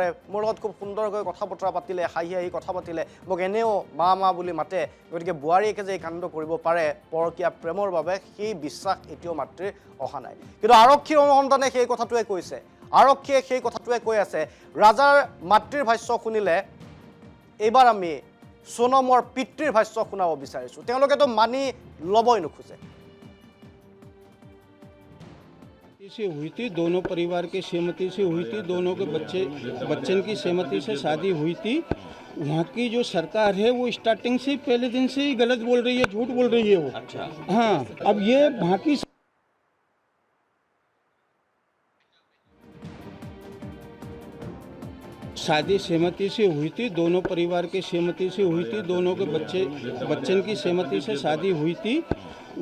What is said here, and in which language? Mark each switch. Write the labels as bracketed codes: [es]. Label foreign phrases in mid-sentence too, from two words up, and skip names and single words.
[as] মোৰ লগত খুব সুন্দৰকৈ কথা বতৰা পাতিলে, হাঁহি কথা পাতিলে, মোক এনেও মা বুলি মাতে, গতিকে বোৱাৰীয়েকে যে এই কাণ্ড কৰিব পাৰে পৰকীয়া প্ৰেমৰ বাবে, সেই বিশ্বাস এতিয়াও মাতৃৰ অহা নাই। কিন্তু আৰক্ষীৰ অনুসন্ধানে সেই কথাটোৱে কৈছে, আৰক্ষীয়ে সেই কথাটোৱে কৈ আছে। ৰাজাৰ মাতৃৰ ভাষ্য শুনিলে, এইবাৰ আমি সোনমৰ পিতৃৰ ভাষ্য শুনাব বিচাৰিছোঁ। তেওঁলোকেতো মানি ল'বই নোখোজে। [hi] से हुई थी, दोनों परिवार के सहमति से हुई थी, दोनों के बच्चन की सहमति से शादी हुई थी। वहाँ की जो सरकार है वो स्टार्टिंग से पहले दिन से ही गलत बोल रही है, झूठ बोल रही है वो। अच्छा हाँ, अब ये वहाँ की शादी सहमति से हुई थी, दोनों परिवार के सहमति से हुई थी, दोनों के बच्चन की सहमति से शादी हुई थी।